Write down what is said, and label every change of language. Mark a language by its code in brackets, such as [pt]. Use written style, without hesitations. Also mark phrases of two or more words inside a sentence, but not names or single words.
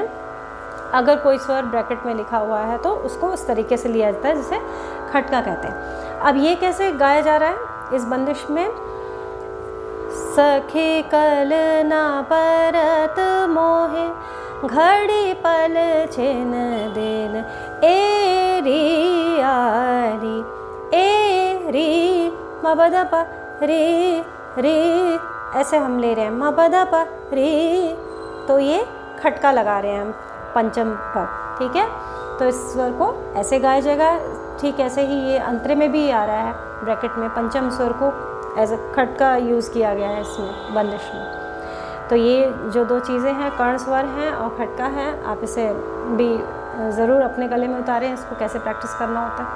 [hi] अगर कोई स्वर ब्रैकेट में लिखा हुआ है तो उसको उस तरीके से लिया जाता है जिसे खटका कहते हैं। अब ये कैसे गाया जा रहा है इस बंदिश में, सखे कल ना परत मोहे घड़ी पल छिन दिन एरी आली म प ध प रे रे, ऐसे हम ले रहे हैं म प ध प रे, तो ये खटका लगा रहे हैं हम पंचम पर, ठीक है। तो इस स्वर को ऐसे गाया जाएगा। ठीक ऐसे ही ये अंतरे में भी आ रहा है, ब्रैकेट में पंचम स्वर को [en] as a [hi] खटका यूज़ किया गया है इसमें बंदिश में। तो ये जो दो चीज़ें हैं, कर्ण स्वर हैं और खटका है, आप इसे भी ज़रूर अपने गले में उतारें, इसको कैसे प्रैक्टिस करना होता है।